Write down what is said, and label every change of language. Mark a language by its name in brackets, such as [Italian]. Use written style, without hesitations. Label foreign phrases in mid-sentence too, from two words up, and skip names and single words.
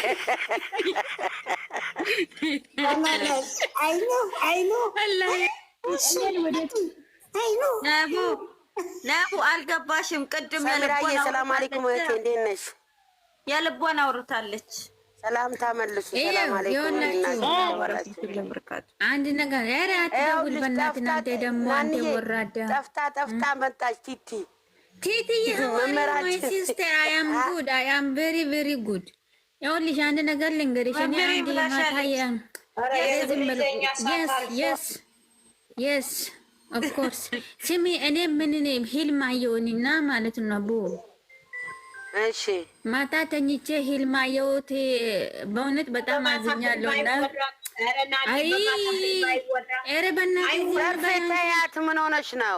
[Amharic] ነቡ አልገባሽም። ቅድም ሰላም [Arabic] سلام عليكم [Amharic] እህቴ እንዴት ነሽ? የልቧን አውርታለች። ሰላም ታመልሱ። [Arabic] سلام عليكم [Amharic] አንድ ነገር ያረ አትደውል በእናትህ እናንተ ደግሞ አንተ ወራዳ ጠፍታ መጣች ቲቲ [English] my sister I am good I am very very good [Amharic] ይኸውልሽ አንድ ነገር ልንገርሽ እኔ አንድ ማታያ [English] yes of course [Amharic] ስሚ እኔ ምን ህልም አየሁኝና ማለት ነው ቡ እሺ ማታ ተኝቼ ህልም አየሁት በእውነት በጣም አዝኛለሁና አይ ኧረ በእናትህ ተያት ምን ሆነሽ ነው